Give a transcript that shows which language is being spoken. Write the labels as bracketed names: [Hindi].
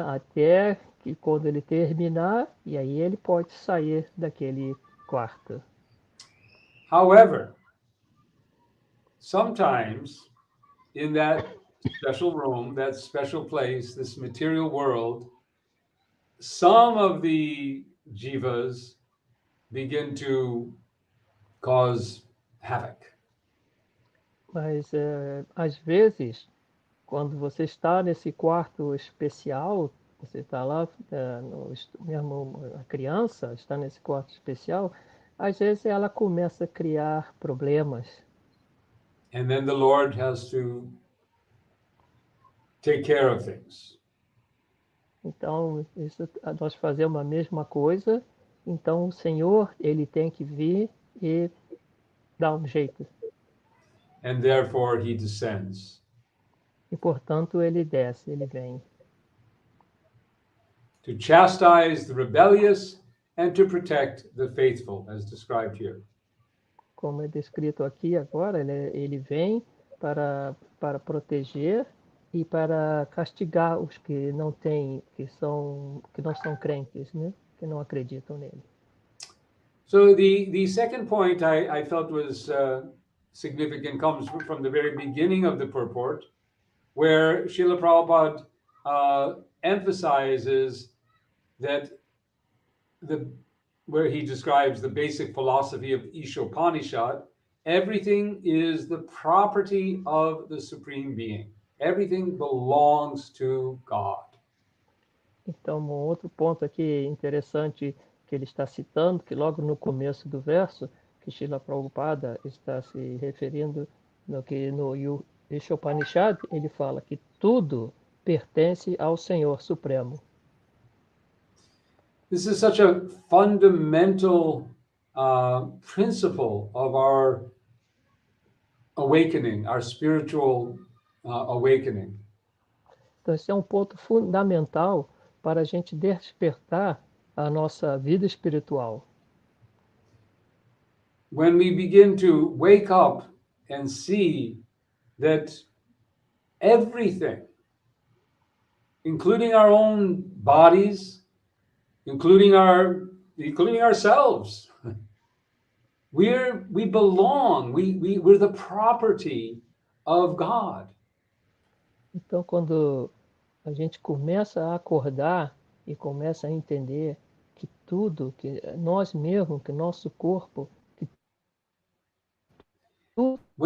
[Portuguese] Até que quando ele terminar, e aí ele pode sair daquele quarto. [English] However, sometimes in that special room, that special place, this material world, some of the jivas begin to cause havoc. [Portuguese] Mas às vezes, quando você está nesse quarto especial, você está lá, mesmo a criança está nesse quarto especial, às vezes ela começa a criar problemas. [English] And then the Lord has to take care of things. [Portuguese] Então, nós fazemos a mesma coisa, então o Senhor, ele tem que vir e dar um jeito. [English] And therefore he descends [Portuguese] E, portanto, ele desce, ele vem. [English] to chastise the rebellious and to protect the faithful, as described here. [Portuguese] Como é descrito aqui agora, ele vem para proteger e para castigar os que não têm, que não são crentes, né? Que não acreditam nele. [English] So the second point I felt was significant comes from the very beginning of the purport, where Srila Prabhupada emphasizes that where he describes the basic philosophy of Ishopanishad, everything is the property of the Supreme Being. Everything belongs to God. [Portuguese] Então, um outro ponto aqui interessante que ele está citando, que logo no começo do verso, que Srila Prabhupada está se referindo no Ishopanishad, ele fala que tudo pertence ao Senhor Supremo. [English] This is such a fundamental principle of our awakening, our spiritual awakening. [Portuguese] Então, esse é um ponto fundamental para a gente despertar a nossa vida espiritual. [English] When we begin to wake up and see that everything, including our own bodies, including ourselves, we belong, we're the property of God. [Portuguese] Então, quando a gente começa a acordar e começa a entender que tudo, que nós mesmos, que nosso corpo, que tudo